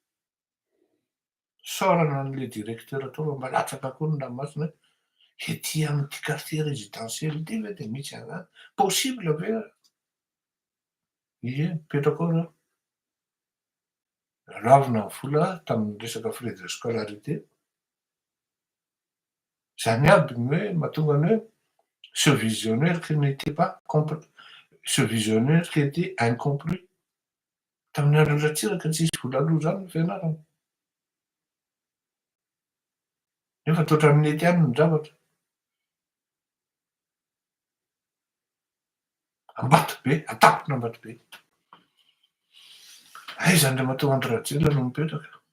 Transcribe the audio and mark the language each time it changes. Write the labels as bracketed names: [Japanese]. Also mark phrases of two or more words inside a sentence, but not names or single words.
[Malagasy] Saorana an'le directeur tao mba latsaka koa ny ranomasina hoe ety amin'ity [French] quartier résidentiel [Malagasy] ity ve de misy an'zany? Possible ve? Ie, mipetraka ao reo. Lavina ny vola tamin'ny resaka [French] frais de scolarité. [Malagasy] Zany aby ny hoe mahatonga ny hoe [French] ce visionnaire qui n'était pas compris, ce visionnaire qui était incompris. [Malagasy] Tamin'ny andron'ny Ratsiraka tsisy vola aloha zany ny fianarana. Nefa toa hatramin'ny ety ihany ny zavatra. Ambatobe, atapona Ambatobe. Aiza Andriamatoa Andry Rajoelina no mipetraka?